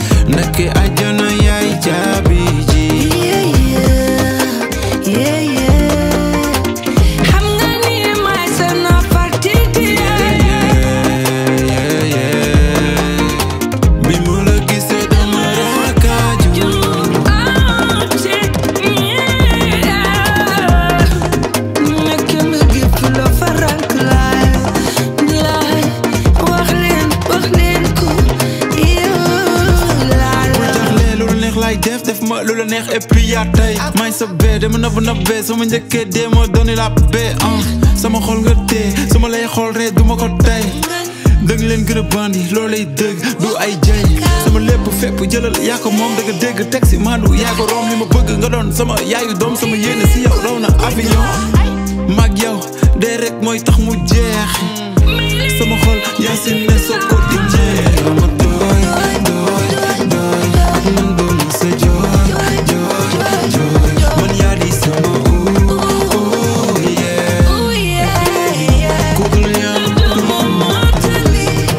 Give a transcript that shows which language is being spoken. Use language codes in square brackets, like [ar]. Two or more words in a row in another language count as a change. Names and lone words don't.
[wo] Ndeke àjjana yaay caabi ji. [en] Yeah, yeah, yeah, yeah. [wo] Xam nga ni may sa nafa titi, yeah. [en] Yeah, yeah, yeah. [wo] Bi ma la gisee dama raakaaju. [en] You are it, yeah. [wo] Nekk ma gi fu la farank laay, laay. Wax leen, wax leen ko, yow laay. Bul jaaxle, lu la neex laay def, def ma lu la neex [fr] et puis [wo] yaa tey. May sa bee, dama nëbb nëbbee, su ma njëkkee dee ma dooni la bee, ah. Sama xol nga tee, su ma lay xool ree du ma ko tey. Dëgg leen gën a bandi, loolay dëgg, du ay jay. Sama lépp fépp jëlal, yaa ko moom, dëgg dégg, teg si maandu, yaa ko romb li ma bëgg, nga doon sama yaayu doom, sama yéene si yow, raw na avion. Mag yow, dee rek mooy tax mu jeex. Sama xol, yaa si ne soo ko di jeex. Dama doy, doy, doy, ak man doo ma sa jooy, jooy, jooy. Man yaa di sama ooh, oh, yeah. [en] Oh, yeah, yeah. [wo] Ku dul yow du ma mottali.